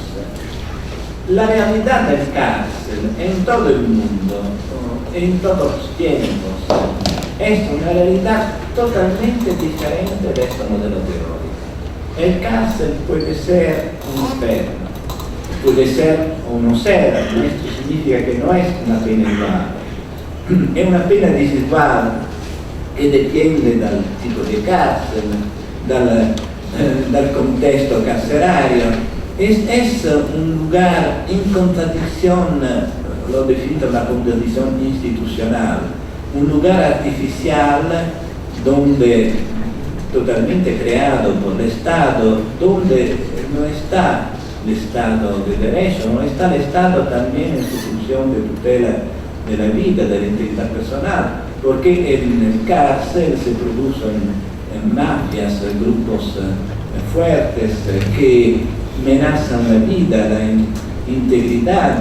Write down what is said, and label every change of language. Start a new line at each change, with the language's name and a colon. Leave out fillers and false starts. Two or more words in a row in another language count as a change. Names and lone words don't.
Spanish: La realidad del cárcel en todo el mundo, en todos los tiempos, es una realidad totalmente diferente de este modelo teórico. El cárcel puede ser un infierno, puede ser o no ser, esto significa que no es una pena igual, es una pena desigual que depende del tipo de cárcel,
Italian: dal contesto carcerario.
Spanish: Es un lugar en contradicción, lo defino una contradicción institucional, un lugar artificial donde totalmente creado por el Estado, donde no está el Estado de Derecho, no está el Estado también en su función de tutela de la vida, de la integridad personal, porque en el cárcel se producen mafias, grupos fuertes que amenazan la vida, la integridad.